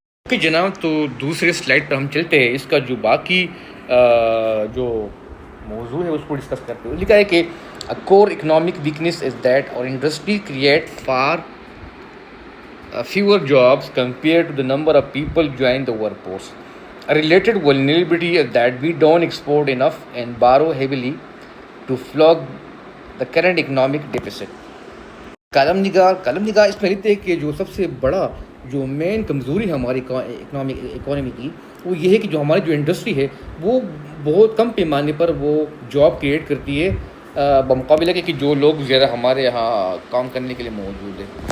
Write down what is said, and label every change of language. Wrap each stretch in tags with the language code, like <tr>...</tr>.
<ur>Okay جناب, تو دوسرے سلائڈ پر ہم چلتے ہیں. اس کا جو باقی جو موضوع ہے اس کو ڈسکس کرتے ہوئے لکھا ہے کہ</ur> <en>Core economic weakness is that our industry create for fewer jobs compared to the number of people join the workforce. A related vulnerability is that we don't export enough and borrow heavily to flog the current economic deficit.</en> <ur>Column نگار اس میں لکھتے ہیں کہ جو سب سے بڑا جو مین کمزوری ہے ہماری اکانومی کی وہ یہ ہے کہ جو ہماری جو انڈسٹری ہے وہ بہت کم پیمانے پر وہ جاب کریٹ کرتی ہے بمقابلہ کہ جو لوگ زیادہ ہمارے یہاں کام کرنے کے لیے موجود ہیں.</ur>